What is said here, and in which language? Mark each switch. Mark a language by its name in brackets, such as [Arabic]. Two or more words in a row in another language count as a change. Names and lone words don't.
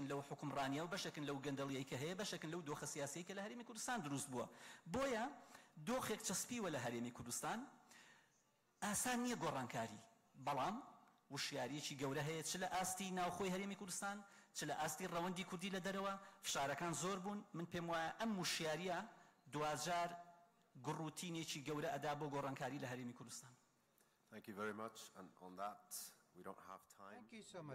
[Central Kurdish] لەو حکومڕانیە و بەشێکن لەو گەندەڵیەی کە هەیە بەشێکن لەو دۆخە سیاسەی کە لە هەرێمی کوردستان دروست بووە بۆیە دۆخێک چەسپیوە لە هەرێمی کوردستان ئاسان نییە گۆڕانکاری بەڵام وشیاریەکی گەورە هەیە چ لە ئاستی ناوخۆی هەرێمی کوردستان چ لە ئاستی ڕەوەندی کوردی لە دەرەوە فشارەکان زۆر بوون من پێم وایە ئەم وشیاریە دوجار گڕوتینێکی گەورە ئەدا بۆ گۆڕانکاری لە هەرێمی کوردستان. [English] Thank you very much and on that we don't have time. Thank you so much.